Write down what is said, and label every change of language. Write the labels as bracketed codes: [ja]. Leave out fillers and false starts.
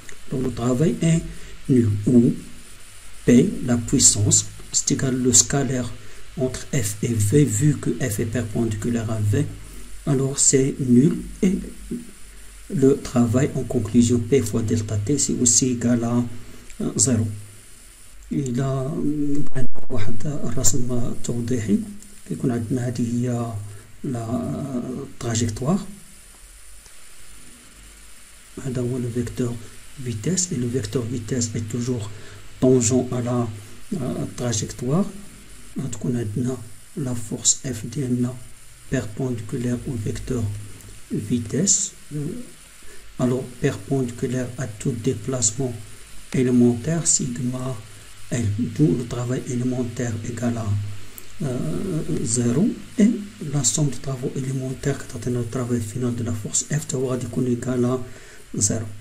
[fr] Donc le travail est nul, ou P, la puissance, c'est égal le scalaire entre F et V, vu que F est perpendiculaire à V, alors c'est nul, et le travail en conclusion P fois delta T, c'est aussi égal à 0. [ar] إلى واحد الرسم توضيحي كيكون عندنا هذه هي لا تراجيكتوار، هذا هو لو فيكتور [fr] vitesse et le vecteur vitesse est toujours tangent à la trajectoire. [ar] غتكون عندنا [fr] la force F [ar] ديالنا [fr] perpendiculaire au vecteur vitesse, alors perpendiculaire à tout déplacement élémentaire sigma L, d'où le travail élémentaire égal à 0, et la somme de travaux élémentaires qui est le travail final de la force F doit être égal à 0.